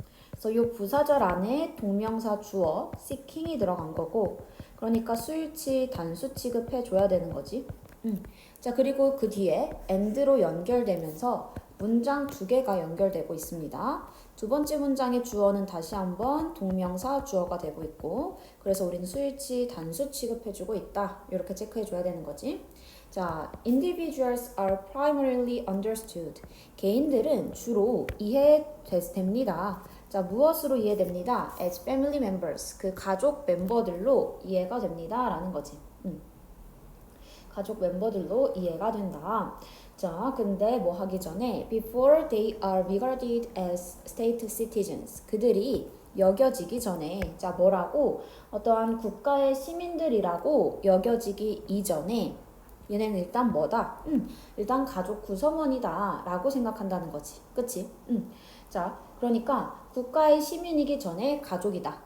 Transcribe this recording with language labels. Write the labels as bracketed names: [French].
[Korean] 그래서 이 부사절 안에 동명사 주어 seeking이 들어간 거고 그러니까 수일치 단수 취급해줘야 되는 거지. 자 그리고 그 뒤에 and로 연결되면서 문장 두 개가 연결되고 있습니다. 두 번째 문장의 주어는 다시 한번 동명사 주어가 되고 있고 그래서 우리는 수일치 단수 취급해주고 있다. 이렇게 체크해줘야 되는 거지. [English] 자, individuals are primarily understood. [Korean] 개인들은 주로 이해됩니다. 자, 무엇으로 이해됩니다? [English] As family members. [Korean] 그 가족 멤버들로 이해가 됩니다. 라는 거지. 가족 멤버들로 이해가 된다. 자, 근데 뭐 하기 전에 [English] before they are regarded as state citizens. [Korean] 그들이 여겨지기 전에 자, 뭐라고? 어떠한 국가의 시민들이라고 여겨지기 이전에 얘네는 일단 뭐다? 일단 가족 구성원이다 라고 생각한다는 거지. 그치? 자, 그러니까 국가의 시민이기 전에 가족이다.